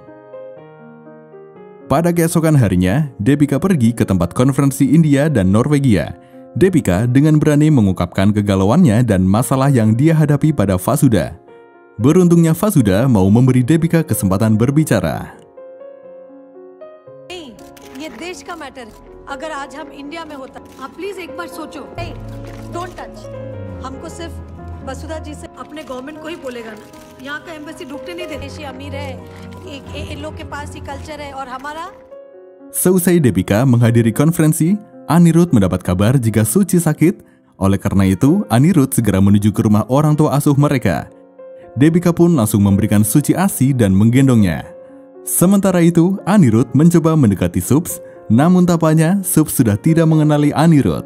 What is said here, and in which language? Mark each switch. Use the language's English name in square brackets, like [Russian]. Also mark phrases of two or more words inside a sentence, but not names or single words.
[Indonesian] Pada keesokan harinya, Debica pergi ke tempat konferensi India dan Norwegia. Debica dengan berani mengungkapkan kegalauannya dan masalah yang dia hadapi pada Vasuda. Beruntungnya Vasuda mau memberi Debica kesempatan berbicara. [Hindi] नहीं, ये देश का मैटर है। अगर आज हम इंडिया में होता, आप प्लीज एक बार सोचो। नहीं, [English] don't touch. [Hindi] हमको सिर्फ वसुधा जी से अपने गवर्नमेंट को ही बोलेगा ना। यहाँ का एम्बेसी ढूंढते नहीं देते। देश अमीर है, इन लोग के पास ही कल्चर है और हमारा। [Indonesian] Seusai Debica menghadiri konferensi, Anirudh mendapat kabar jika Suci sakit. Oleh karena itu, Anirudh segera menuju ke rumah orang tua asuh mereka. Debica pun langsung memberikan Suci ASI dan menggendongnya. Sementara itu, Anirudh mencoba mendekati Subs, namun tampaknya Subs sudah tidak mengenali Anirudh.